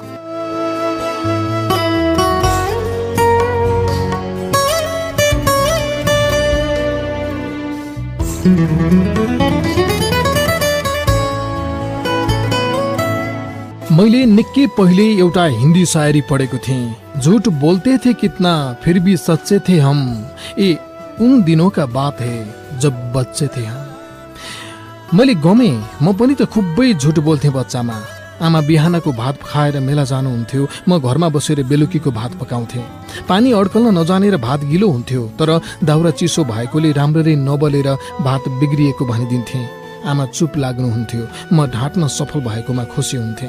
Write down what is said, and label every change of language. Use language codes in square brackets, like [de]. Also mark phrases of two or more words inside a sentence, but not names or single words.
[ne] मैले निकै पहिले एउटा हिन्दी शायरी पढेको थिएँ। [hi] झूठ बोलते थे कितना फिर भी सच्चे थे हम, ये उन दिनों का बात है जब बच्चे थे हम। [ne] मैले गमेँ, म पनि त खुबै झुट बोल्थेँ बच्चामा। आमा बिहानको भात खाएर मेला जानुहुन्थ्यो, म घरमा बसेर बेलुकीको भात पकाउँथेँ। पानी अड्कल्न नजानेर भात गिलो हुन्थ्यो, तर दाउरा चिसो भएकोले राम्ररी नबलेर भात बिग्रिएको भनिदिन्थेँ। आमा चुप लाग्नुहुन्थ्यो, म ढाँट्न सफल भएकोमा खुसी हुन्थेँ।